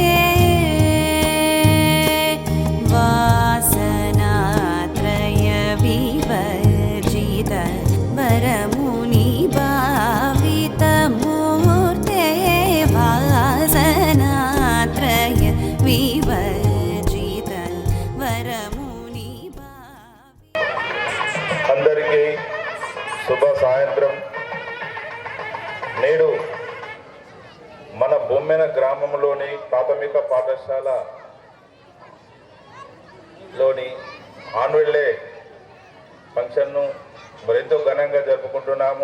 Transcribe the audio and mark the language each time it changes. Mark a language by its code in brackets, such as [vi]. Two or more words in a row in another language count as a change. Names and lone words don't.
[sa] वासनात्रय विवर्जित वरमुनि भावित मूर्ते वासनात्रय विवर्जित वरमुनि [te] అందరికీ శుభ సాయంత్రం. నేడు మన బొమ్మెన గ్రామంలోని ప్రాథమిక పాఠశాలలోని ఆన్యువల్ డే ఫంక్షన్ను మరింత ఘనంగా జరుపుకుంటున్నాము.